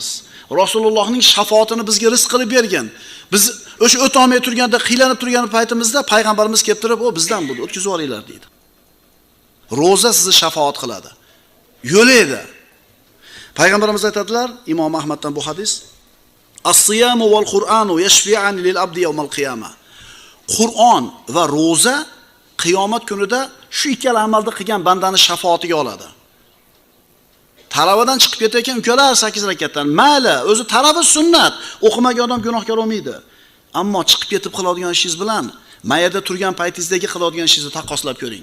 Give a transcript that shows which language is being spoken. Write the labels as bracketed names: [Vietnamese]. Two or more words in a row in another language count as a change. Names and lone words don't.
[Uzbek] Rasulullohning shafaatini bizga rizq qilib bergan. Biz o'sha o'ta olmay turganda, qiylanib turgan paytimizda payg'ambarimiz kelib turib, "O bizdan bo'ldi, o'tkazib olinglar" deydi. Ro'za sizni shafaat qiladi. Yo'laydi. Payg'ambarimiz aytadilar, Imom Ahmaddan bu hadis: [Arabic] "الصيام والقرآن يشفعان للعبد يوم القيامة." [Uzbek] Qur'on va ro'za qiyomat kunida shu ikkala amalni qilgan bandani shafaatiga oladi. Talavadan chiqib ketayotgan ukalar 8 rakatdan, mayli, o'zi talaba sunnat, o'qimagan odam gunohkor bo'lmaydi. Ammo chiqib ketib qiladigan ishingiz bilan mayada turgan paytingizdagi qiladigan ishingizni taqqoslab ko'ring.